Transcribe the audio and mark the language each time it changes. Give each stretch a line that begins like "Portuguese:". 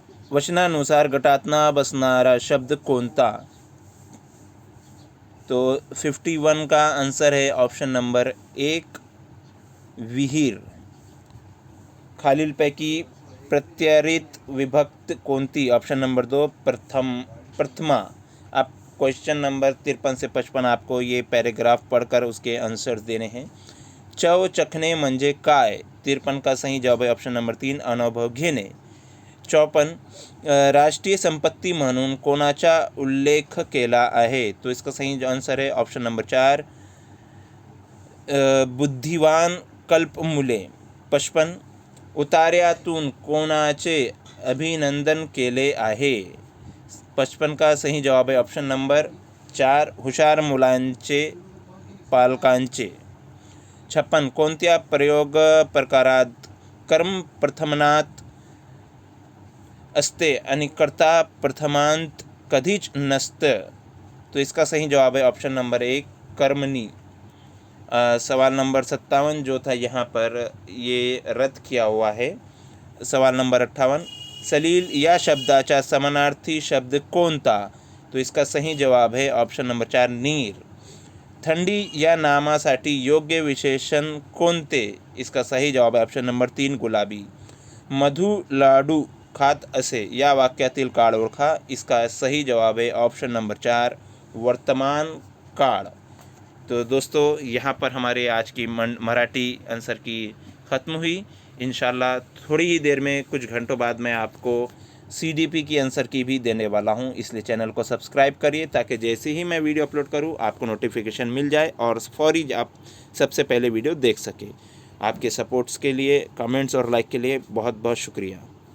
Marathi: वचनानुसार गटातना बसणारा शब्द कोणता?
Hindi: तो 51 का आंसर है ऑप्शन नंबर 1, विहीर।
Marathi: खालीलपैकी प्रत्यारित विभक्त कोणती?
Hindi: ऑप्शन नंबर 2, प्रथमा। आप क्वेश्चन नंबर 53 से 55 आपको ये पैराग्राफ पढ़कर उसके आंसर्स देने हैं।
Marathi: चव चखणे म्हणजे काय?
Hindi: 53 का सही जवाब है ऑप्शन नंबर 3, अनुभव घेणे।
Marathi: 54, राष्ट्रीय संपत्ती म्हणून कोणाचा उल्लेख केला आहे?
Hindi: तो इसका सही आंसर है ऑप्शन नंबर 4, बुद्धिवान कल्पमुले।
Marathi: 55, उतार्यातून कोणाचे अभिनंदन केले आहे?
Hindi: 55 का सही जवाब है ऑप्शन नंबर 4, हुशार मुलांचे पालकांचे।
Marathi: 56, कोणत्या प्रयोग प्रकारात कर्म प्रथमांत असते आणि कर्ता प्रथमांत कधीच नसतं?
Hindi: तो इसका सही जवाब है ऑप्शन नंबर 1, कर्मणी। सवाल नंबर 57 जो था यहाँ पर ये रद्द किया हुआ है।
Marathi: सवाल नंबर 58, सलील या शब्दाचा समानार्थी शब्द कोणता?
Hindi: तो इसका सही जवाब है ऑप्शन नंबर 4, नीर।
Marathi: थंडी या नामासाठी योग्य विशेषण कोणते?
Hindi: इसका सही जवाब है ऑप्शन नंबर 3, गुलाबी।
Marathi: मधु लाडू खात असे या वाक्यातील काळ ओळखा।
Hindi: इसका सही जवाब है ऑप्शन नंबर 4, वर्तमान काळ। तो दोस्तों यहाँ पर हमारे आज की मराठी आंसर की ख़त्म हुई। इंशाल्लाह थोड़ी ही देर में, कुछ घंटों बाद मैं आपको CDP की आंसर की भी देने वाला हूँ, इसलिए चैनल को सब्सक्राइब करिए ताकि जैसे ही मैं वीडियो अपलोड करूँ आपको नोटिफिकेशन मिल जाए और फौरी आप सबसे पहले वीडियो देख सके। आपके सपोर्ट्स के लिए, कमेंट्स और लाइक के लिए बहुत बहुत शुक्रिया।